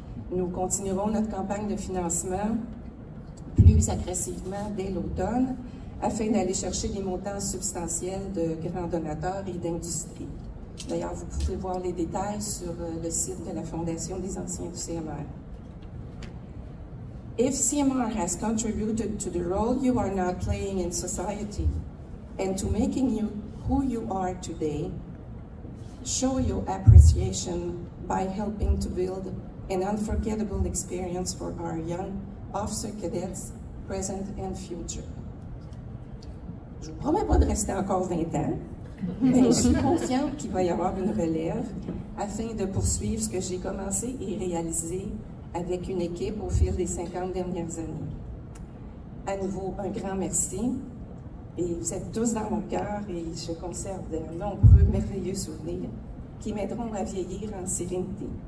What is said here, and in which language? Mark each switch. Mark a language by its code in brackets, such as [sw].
[fr] Nous continuerons notre campagne de financement plus agressivement dès l'automne, afin d'aller chercher des montants substantiels de grands donateurs et d'industrie. D'ailleurs, vous pouvez voir les détails sur le site de la Fondation des anciens du CMR. [en] If CMR has contributed to the role you are now playing in society and to making you who you are today, show your appreciation by helping to build an unforgettable experience for our young officer cadets, present and future. [fr] Je ne vous promets pas de rester encore 20 ans, mais je suis confiante qu'il va y avoir une relève afin de poursuivre ce que j'ai commencé et réalisé avec une équipe au fil des 50 dernières années. À nouveau, un grand merci. Et vous êtes tous dans mon cœur et je conserve de nombreux merveilleux souvenirs qui m'aideront à vieillir en sérénité.